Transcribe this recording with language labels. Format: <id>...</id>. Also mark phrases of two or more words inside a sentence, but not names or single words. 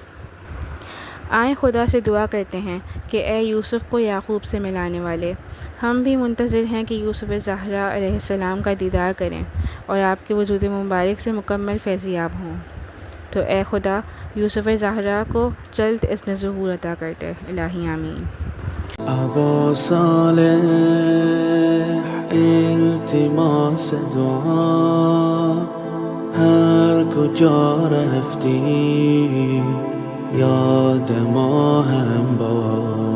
<ur>آئیں خدا سے دعا کرتے ہیں کہ اے یوسف کو یعقوب سے ملانے والے، ہم بھی منتظر ہیں کہ یوسف زہرا</ur> <ar>علیہ السلام</ar> <ur>کا دیدار کریں اور آپ کے وجود مبارک سے مکمل فیضیاب ہوں۔ تو اے خدا یوسف زہرا کو جلد اذن ظہور عطا کرتے، الہی آمین۔</ur> <fa>ابا صالح التماس دعا هر کجا رفتی یاد ما هم باش.</fa>